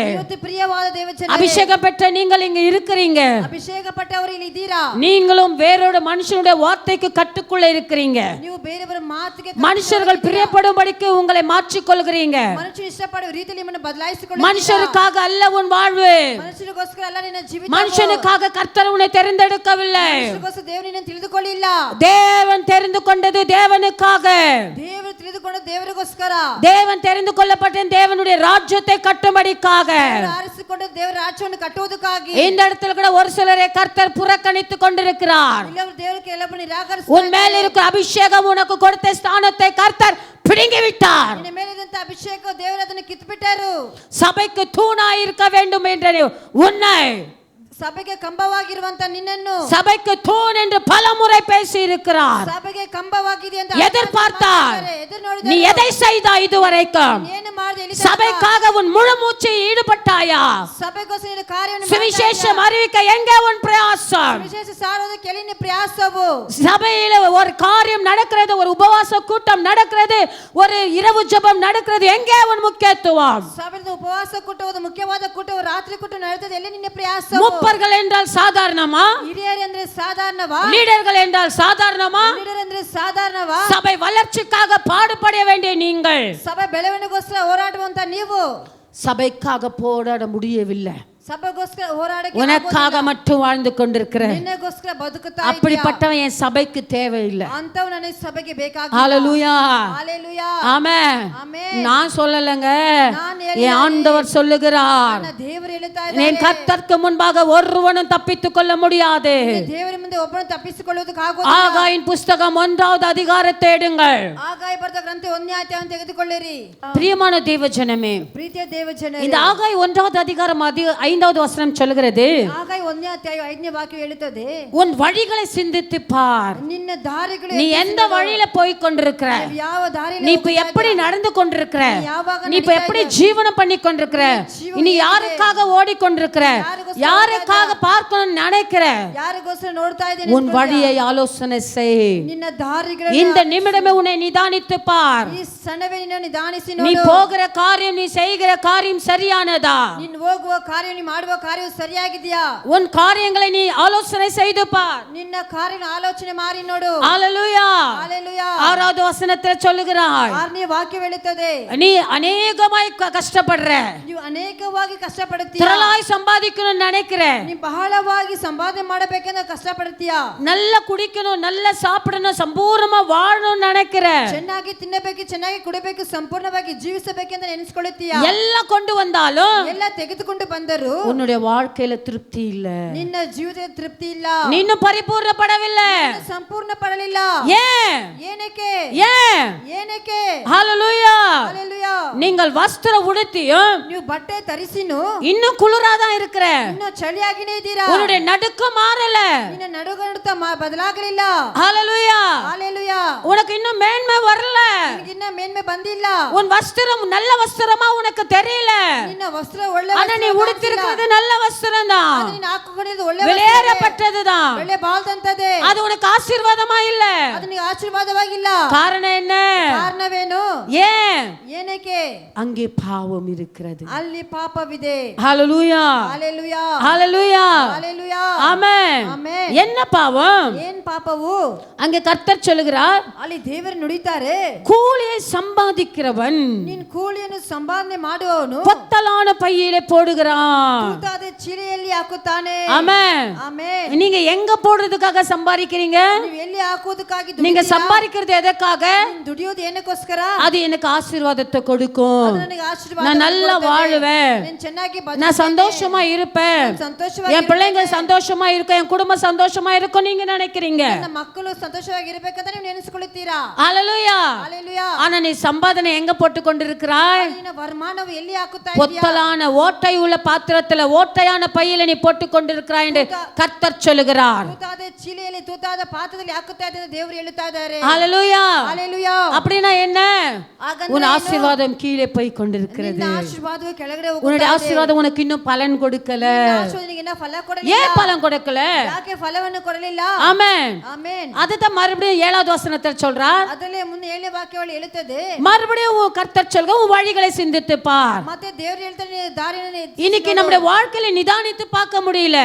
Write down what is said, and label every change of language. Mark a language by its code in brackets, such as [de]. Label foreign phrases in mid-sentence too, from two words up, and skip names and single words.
[kn] ಇವತ್ತು ಪ್ರಿಯವಾದ ದೇವಜನರೇ, [ta] அபிஷேகம் பெற்ற நீங்கள் இங்க இருக்கிறீங்க. [kn] ಅಭಿಷೇಕಪಟ್ಟವರು ಇಲ್ಲಿ ಇದ್ದೀರಾ. [ta] நீங்களும் வேறோட மனுஷனுடைய வார்த்தைக்கு கட்டுக்குள்ள இருக்கிறீங்க. [kn] ನೀವು ಬೇರೆಯವರ ಮಾತಿಗೆ [ta] மனுஷர்கள் பிரியப்படும்படிக்கு உங்களை மாற்றிக் கொள்கிறீங்க. [kn] ಮನುಷ್ಯರು ಇಷ್ಟಪಡುವ ರೀತಿಯಲ್ಲಿ ನಿಮ್ಮನ್ನು ಬದಲಾಯಿಸಿಕೊಳ್ಳಿ. [ta] மனுஷருக்காக அல்ல உன் வாழ்வு. [kn] ಮನುಷ್ಯರಿಗೋಸ್ಕರ ಅಲ್ಲ ನಿನ್ನ ಜೀವಿತ. [ta] மனுஷனுக்காக கர்த்தர் உன்னை தெரிந்தெடுக்கவில்லை. [kn] ಮನುಷ್ಯರಿಗೋಸ್ಕರ ದೇವರು ನಿನ್ನನ್ನು ತಿಳಿದುಕೊಳ್ಳಿಲ್ಲ. [ta] தேவன் தெரிந்து கொண்டது தேவனுக்காக. [kn] ದೇವರು ತಿಳಿದುಕೊಂಡು ದೇವರಿಗೋಸ್ಕರ. [ta] தேவன் தெரிந்து கொள்ளப்பட்ட தேவனுடைய ராஜ்யத்தை கட்டும்படிக்காக. [kn] ಆರಿಸಿಕೊಂಡು ದೇವರ ರಾಜ್ಯವನ್ನು ಕಟ್ಟುವುದಕ್ಕಾಗಿ. [ta] இந்த இடத்துல கூட ஒரு சிலரை கர்த்தர் புறக்கணித்துக் கொண்டிருக்கிறார். [kn] ಇಲ್ಲವರು ದೇವರು ಕೆಲವೊಬ್ಬರನ್ನು ನಿರಾಕರಿಸುತ್ತಾರೆ. [ta] உன் மேல் இருக்கிற அபிஷேகம் உனக்கு கொடுத்த ஸ்தானத்தை கர்த்தர் பிடுங்கி விட்டார். [kn] ನಿನ್ನ ಮೇಲಿದ್ದಂತ ಅಭಿಷೇಕ ದೇವರು ಅದನ್ನು ಕಿತ್ತುಬಿಟ್ಟರು. [ta] சபைக்கு தூணாய் இருக்க வேண்டும் என்று உன்னை, [kn] ಸಭೆಗೆ ಕಂಬವಾಗಿರುವಂತ ನಿನ್ನನ್ನು [ta] சபைக்கு தூண் என்று பலமுறை பேசி இருக்கிறார். [kn] ಸಭೆಗೆ ಕಂಬವಾಗಿದೆ ಅಂತ [ta] எதிர்பார்த்தார். [kn] ಎದುರು ನೋಡಿದ. [ta] நீ எதை செய்தாய் இதுவரைக்கும்? [kn] ಏನು ಮಾಡಿದೆ ಇಲ್ಲಿ? [ta] சபைக்காக உன் முழு மூச்சு ஈடுபட்டாயா? [kn] ಸಭೆಗೋಸ್ಕರ ನಿನ್ನ ಕಾರ್ಯವನ್ನು [ta] சுவிசேஷம் அறிவிக்க எங்கே உன் பிரயாசம்? [kn] ವಿಶೇಷ ಸಾರೋದಕ್ಕೆ ಎಲ್ಲಿ ನಿನ್ನ ಪ್ರಯಾಸವು? [ta] சபையில ஒரு காரியம் நடக்கிறது, ஒரு உபவாச கூட்டம் நடக்கிறது, ஒரு இரவு ஜெபம் நடக்கிறது, எங்கே உன் முக்கியத்துவம்? [kn] ಸಭೆಯಲ್ಲಿ ಉಪವಾಸ ಕೂಟವು ಮುಖ್ಯವಾದ ಕೂಟವು ರಾತ್ರಿ ಕೂಟ ನಡೆಯುತ್ತದೆ, ಎಲ್ಲಿ ನಿನ್ನ ಪ್ರಯಾಸವು? [ta] முப்பர்கள் என்றால் சாதாரணமா? [kn] ಹಿರಿಯರು ಅಂದ್ರೆ ಸಾಧಾರಣವಾ? [ta] லீடர்கள் என்றால் சாதாரணமா? [kn] ಲೀಡರ್ ಅಂದ್ರೆ ಸಾಧಾರಣವಾ? [ta] சபை வளர்ச்சிக்காக பாடுபட வேண்டிய நீங்கள் [kn] ಸಭೆ ಬೆಳವಣಿಗೆಗೋಸ್ಕರ ಹೋರಾಡುವಂತ ನೀವು [ta] சபைக்காக போராட முடியவில்லை. [kn] ಸಭೆಗೋಸ್ಕರ ಹೋರಾಡಕ್ಕೆ [ta] உனக்காக மட்டும் வாழ்ந்து கொண்டிருக்கிற [kn] ನಿನ್ನಗೋಸ್ಕರ ಬದುಕುತ್ತಾ ಇದ್ದೀಯಾ? [ta] அப்படிப்பட்டவன் என் சபைக்கு தேவையில்லை. [kn] ಅಂತವ್ ನನಗೆ ಸಭೆಗೆ ಬೇಕಾಗಿಲ್ಲ. [ta] ஹalleluya. ஹalleluya. ஆமென். ஆமென். நான் சொல்லலங்க, நான் என் ஆண்டவர் சொல்லுகிறார். [kn] ನನ್ನ ದೇವರು ಹೇಳ್ತಾ [ta] என் [kn] ಇದ್ದಾರೆ, [ta] கர்த்தருக்கு முன்பாக ஒருவனும் தப்பித்துக் கொள்ள முடியாது. [kn] ದೇವರ ಮುಂದೆ ಒಬ್ಬನು ತಪ್ಪಿಸಿಕೊಳ್ಳುವುದಕ್ಕೆ ಆಗೋದಿಲ್ಲ. [ta] ஆகாயின் புஸ்தகம் 1வது அதிகாரத்தை எடுங்கள். [kn] ಆಗಾಯ ಬರೆದ ಗ್ರಂಥ 1ನೇ ಅಧ್ಯಾಯವನ್ನು ತೆಗೆದುಕೊಳ್ಳಿರಿ. [ta] பிரியமான தேவஜனமே, [kn] ಪ್ರೀತಿಯ ದೇವಜನರೇ, [ta] இந்த ஆகாய் 1வது அதிகாரம் 5வது வசனம் சொல்கிறது, [kn] ಆಗಾಯ 1ನೇ ಅಧ್ಯಾಯ 5ನೇ ವಾಕ್ಯ ಹೇಳುತ್ತದೆ, [ta] உன் வழிகளை சிந்தித்து பார். [kn] ನಿನ್ನ ದಾರಿಗಳು [ta] நீ எந்த வழியில போய் கொண்டிருக்கிற, [kn] ಯಾವ ದಾರಿಯಲ್ಲಿ [ta] நீ இப்ப எப்படி நடந்து கொண்டிருக்கிற, [kn] ಯಾವಾಗ [ta] நீ இப்ப எப்படி ஜீவனம் பண்ணி கொண்டிருக்கிற, நீ யாருக்காக ஓடிக்கொண்டிருக்கிற, யாருக்காக பார்க்கணும்னு நினைக்கிற, [kn] ಯಾರಿಗೋಸ್ಕರ ನೋಡ್ತಾ ಇದ್ದೇನೆ, [ta] உன் வழியை ஆலோசனை செய். [kn] ನಿನ್ನ ದಾರಿಗಳು [ta] இந்த நிமிடமே உன்னை நிதானித்து பார். [kn] ಈ ಸಣ್ಣವೇ ನಿನ್ನ ನಿಧಾನಿಸಿ [ta] நீ [kn] ನೋಡು. [ta] போகிற காரியம், நீ செய்கிற காரியம் சரியானதா? [kn] ನೀನು ಹೋಗುವ ಕಾರ್ಯ, ನೀ ಮಾಡುವ ಕಾರ್ಯವು ಸರಿಯಾಗಿದೆಯಾ? [ta] உன் காரியங்களை நீ ஆலோசனை செய்து பார். [kn] ನಿನ್ನ ಕಾರ್ಯನ ಆಲೋಚನೆ ಮಾಡಿ ನೋಡು. [ta] ஹalleluya. ஹalleluya. 6வது வசனத்தில் சொல்லுகிறாய், [kn] 6ನೇ ವಾಕ್ಯ ಹೇಳುತ್ತದೆ, [ta] நீ அநேகமாய் கஷ்டப்படுற, [kn] ನೀವು ಅನೇಕವಾಗಿ ಕಷ್ಟಪಡುತ್ತೀಯ, [ta] திரளாய் சம்பாதிக்கணும்னு நினைக்கிற, [kn] ನೀ ಬಹಳವಾಗಿ ಸಂಪಾದನೆ ಮಾಡಬೇಕೆಂದು ಕಷ್ಟಪಡುತ್ತೀಯ, [ta] நல்ல குடிக்கணும், நல்ல சாப்பிடணும், சம்பூர்ணமா வாழணும்னு நினைக்கிற, [kn] ಚೆನ್ನಾಗಿ ತಿನ್ನಬೇಕು, ಚೆನ್ನಾಗಿ ಕುಡಿಬೇಕು, ಸಂಪೂರ್ಣವಾಗಿ ಜೀವಿಸಬೇಕೆಂದು ನೆನೆಸಿಕೊಳ್ಳುತ್ತೀಯ. [ta] எல்லாம் கொண்டு வந்தாலும் [kn] ಎಲ್ಲ ತೆಗೆದುಕೊಂಡು ಬಂದರು [ta] உன்னுடைய வாழ்க்கையில திருப்தி இல்ல, [kn] ನಿನ್ನ ಜೀವಿತದಲ್ಲಿ ತೃಪ್ತಿ ಇಲ್ಲ, [ta] நீ இன்னும் பரிபூர்ணப்படவில்லை. [kn] ಸಂಪೂರ್ಣ ಪಡಲಿಲ್ಲ. [ta] ஏன்? [kn] ಏನಕ್ಕೆ? [ta] ஏன்? [kn] ಏನಕ್ಕೆ? [ta] ஹalleluya. [kn] ಹಲ್ಲೆಲೂಯಾ. [ta] நீங்கள் வஸ்திரம் உடுத்தியும் [kn] ನೀವು ಬಟ್ಟೆ ತರಿಸಿನು [ta] இன்னும் குளிராதான் இருக்கிற, [kn] ಇನ್ನು ಚಳಿಯಾಗಿನೇ ಇದ್ದೀರಾ, [ta] உன்னுடைய நடுக்கம் மாறல. [kn] ನಿನ್ನ ನಡುಗಡುತ್ತಾ ಬದಲಾಗಲಿಲ್ಲ. [ta] ஹalleluya. [kn] ಹಲ್ಲೆಲೂಯಾ. [ta] உனக்கு இன்னும் மேன்மை வரல, [kn] ನಿನಗಿನ್ನ ಮೇನ್ಮೆ ಬಂದಿಲ್ಲ, [ta] உன் வஸ்திரம் நல்ல வஸ்திரமா உனக்கு தெரியல, [kn] ನಿನ್ನ ವಸ್ತ್ರ ಒಳ್ಳೆ [ta] ஆனா நீ உடுத்திருக்கிறது நல்ல வஸ்திரம் தான், [kn] ನೀನು ಹಾಕಿಕೊಂಡಿದ್ದು ಒಳ್ಳೆ [ta] வெளியேறப்பட்டதுதான், [kn] ಒಳ್ಳೆ ಬಾಳ್ದಂತದೆ, [ta] அது உனக்கு ஆசீர்வாதமா இல்ல. [kn] ಅದು ನಿನಗೆ ಆಶೀರ್ವಾದವಾಗಿಲ್ಲ. [ta] காரணம் என்ன? [kn] ಕಾರಣವೇನು? [ta] ஏன்? [kn] ಏನಕ್ಕೆ? [ta] அங்கே பாவம் இருக்கிறது. [kn] ಅಲ್ಲಿ ಪಾಪವಿದೆ. [ta] ஹalleluya. [kn] ಹಲ್ಲೆಲೂಯಾ. [ta] ஹalleluya. [kn] ಹಲ್ಲೆಲೂಯಾ. [ta] ஆமென். [kn] ಆಮೆನ್. [ta] என்ன பாவம்? [kn] ಏನ್ ಪಾಪವು? [ta] அங்கே கர்த்தர் சொல்லுகிறார், [kn] ಅಲ್ಲಿ ದೇವರು ನುಡಿತಾರೆ, [ta] கூலியை சம்பாதிக்கிறவன் [kn] ನೀನ್ ಕೂಲಿಯನ್ನು ಸಂಪಾದನೆ ಮಾಡುವವನು [ta] பொத்தலான பையிலே போடுகிறான். [kn] ತೂತಾದ ಚೀಲೆಯಲ್ಲಿ ಹಾಕುತ್ತಾನೆ. [ta] ஆமென். [kn] ಆಮೆನ್. [ta] நீங்க எங்க போடுறதுக்காக சம்பாதிக்கிறீங்க? [kn] ನೀವು ಎಲ್ಲಿ ಹಾಕುವುದಕ್ಕಾಗಿ [ta] நீங்க [kn] ದುಡಿತೀರಾ? [ta] சம்பாதிக்கிறது எதற்காக? [kn] ನೀನ್ ದುಡಿಯೋದು ಏನಕ್ಕೋಸ್ಕರ? [ta] அது எனக்கு ஆசீர்வாதத்தை கொடுக்கும், [kn] ಅದು ನನಗೆ ಆಶೀರ್ವಾದ [ta] நான் நல்லா [kn] ಕೊಡುತ್ತದೆ. [ta] வாழுவேன், [kn] ನೀನ್ ಚೆನ್ನಾಗಿ [ta] நான் சந்தோஷமா இருப்பேன், [kn] ಸಂತೋಷವಾಗಿ [ta] என் பிள்ளைங்க சந்தோஷமா இருக்கும், என் குடும்பம் சந்தோஷமா இருக்கும் நீங்க நினைக்கிறீங்க. [kn] ನನ್ನ ಮಕ್ಕಳು ಸಂತೋಷವಾಗಿ ಇರಬೇಕಂತ ನೀವು ನೆನೆಸಿಕೊಳ್ಳುತ್ತೀರಾ. [ta] ஹalleluya. [kn] ಹಲ್ಲೆಲೂಯಾ. [ta] ஆனா நீ சம்பாதனை எங்க போட்டு கொண்டிருக்கிறாய்? [kn] ನಿನ್ನ ವರಮಾನವು ಎಲ್ಲಿ ಹಾಕುತ್ತಾ ಇದೀಯಾ? [ta] பொத்தலான ஓட்டை உள்ள பாத்திரத்துல, ஓட்டையான பையில நீ போட்டு கொண்டிருக்கிறாய் என்று கர்த்தர் சொல்லுகிறார். [kn] ತೂತಾದ ಚೀಲೆಯಲ್ಲಿ, ತೂತಾದ ಪಾತ್ರದಲ್ಲಿ ಹಾಕುತ್ತಾ ಇದೆ ಎಂದು ದೇವರು ಹೇಳುತ್ತಾ ಇದ್ದಾರೆ. [ta] ஹalleluya. [kn] ಹಲ್ಲೆಲೂಯಾ. [ta] அப்படினா என்ன? [kn] ಹಾಗಂದ್ರೆ [ta] உன் [kn] ಏನು? [ta] ஆசீர்வாதம் கீழே போய் கொண்டிருக்கிறது. [kn] ನಿನ್ನ ಆಶೀರ್ವಾದವು ಕೆಳಗಡೆ [ta] உன்னுடைய [kn] ಹೋಗುತ್ತಾ ಇದೆ. [ta] ஆசீர்வாதம் உனக்கு இன்னும் பலன் கொடுக்கல. [kn] ನಿನ್ನ ಆಶೀರ್ವಾದನಿಗೆ ಇನ್ನೂ ಫಲ ಕೊಡಲಿಲ್ಲ. [ta] ஏன் பலன் கொடுக்கல? [kn] ಯಾಕೆ ಫಲವನ್ನು ಕೊಡಲಿಲ್ಲ? [ta] ஆமென். [kn] ಆಮೆನ್. [ta] அதுதான் மறுபடியும் 7வது வசனத்தில் சொல்றார். [kn] ಅದಲ್ಲೇ ಮುಂದೆ 7ನೇ ವಾಕ್ಯಗಳು ಹೇಳುತ್ತದೆ, [ta] மறுபடியும் உன் கர்த்தர் சொல்க, உன் வழிகளை சிந்தித்து பார். [kn] ಮತ್ತೆ ದೇವರು ಹೇಳ್ತಾನೆ, ನಿನ್ನ ದಾರಿಯನ್ನು [ta] இன்னைக்கு நம்முடைய வாழ்க்கையில நிதானித்து பார்க்க முடியல,